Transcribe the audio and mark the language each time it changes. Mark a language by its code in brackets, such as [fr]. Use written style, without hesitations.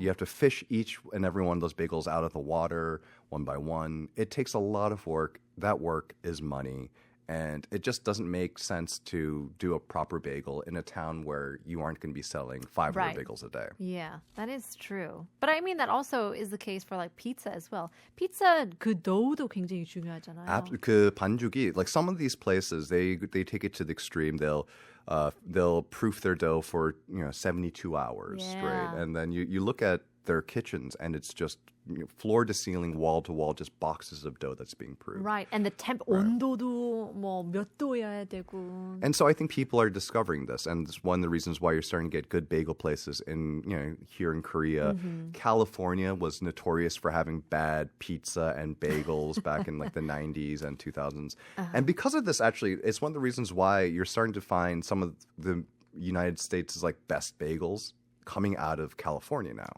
[en] You have to fish each and every one of those bagels out of the water one by one. It takes a lot of work. That work is money. And it just doesn't make sense to do a proper bagel in a town where you aren't going to be selling 500 bagels a day. Yeah, that is true. But I mean, that also is the case for like pizza as well. [ko] Pizza 그 도우도 굉장히 중요하잖아요. [en] 그 반죽이, like some of these places, they take it to the extreme. They'll proof their dough for 72 hours straight, and then you look at their kitchens and it's just floor to ceiling, wall to wall, just boxes of dough that's being proofed. [ko] Right, and the temp 온도도 뭐 몇 도여야 되고. [en] And so I think people are discovering this, and it's one of the reasons why you're starting to get good bagel places in here in Korea. California was notorious for having bad pizza and bagels back in like the 90s and 2000s. And because of this, actually, it's one of the reasons why you're starting to find some of the United States' like best bagels coming out of California now.